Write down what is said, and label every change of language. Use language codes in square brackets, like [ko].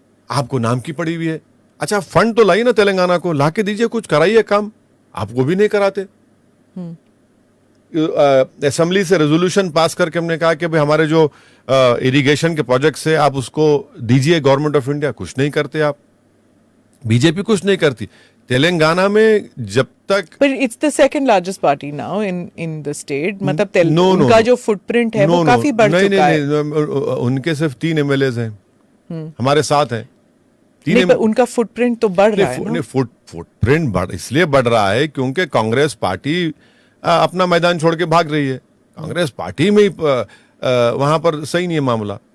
[hi] आपको नाम की पड़ी हुई है। अच्छा फंड तो लाइए ना तेलंगाना को, ला के दीजिए, कुछ कराइए काम। आप वो भी नहीं कराते। असेंबली से रेजोल्यूशन पास करके हमने कहा कि भाई हमारे जो इरिगेशन के प्रोजेक्ट्स है आप उसको दीजिए गवर्नमेंट ऑफ इंडिया, कुछ नहीं करते आप। बीजेपी कुछ नहीं करती तेलंगाना में जब तक। [en] But it's the second largest party now in the state. [hi] मतलब [en] No, no, [hi] उनका [en] no. [hi] जो फुटप्रिंट है वो काफी बढ़ नहीं, चुका है। नहीं, उनके सिर्फ 3 MLAs हैं, हमारे 7 हैं। नहीं, पर उनका फुटप्रिंट तो बढ़ रहा है ना? फुटप्रिंट इसलिए बढ़ रहा है क्योंकि कांग्रेस पार्टी अपना मैदान छोड़ के भाग रही है। कांग्रेस पार्टी में वहां पर सही नहीं है मामला।